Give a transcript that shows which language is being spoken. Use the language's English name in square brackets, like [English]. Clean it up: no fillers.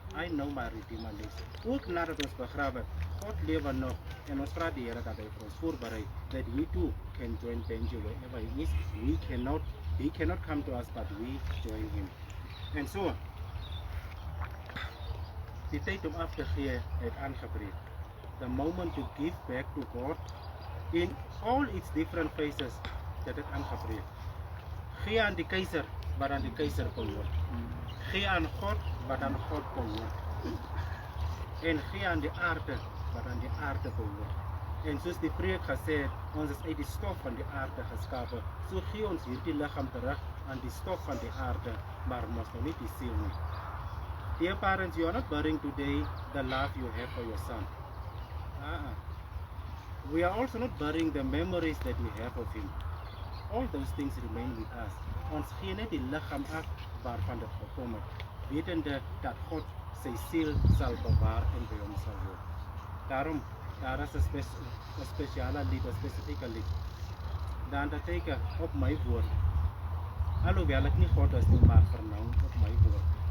[English] I know my Redeemer lives. [Afrikaans] Ook nadat ons begrawe, God lewe nog en ons vra die Here dat hy vir ons voorberei [English] that he too can join Benji wherever he is. He cannot come to us, but we join him. [Afrikaans] En so, die tyd om af te gee het aangebreek. [English] The moment to give back to God in all its different phases, [Afrikaans] dat het aangebreek. Gee aan die keiser wat aan die keiser behoort. Gee aan God wat aan God behoort. En gee aan die aarde wat aan die aarde behoort. En soos die preek gesê het, ons is uit die stof van die aarde geskape. So gee ons hierdie liggaam terug aan die stof van die aarde, maar mos nou nie die siel nie. [English] Dear parents, you are not burying today the love you have for your son. We are also not burying the memories that we have of him. All those things remain with us. [Afrikaans] Ons gee net die liggaam af waarvan dit gekom het, wetende dat God sy siel sal bewaar en by hom sal word. Daarom, daar is 'n spesiale lied, 'n spesifieke lied. De Undertaker op my woord. Alhoewel ek nie God is nie, maar vernou op my woord.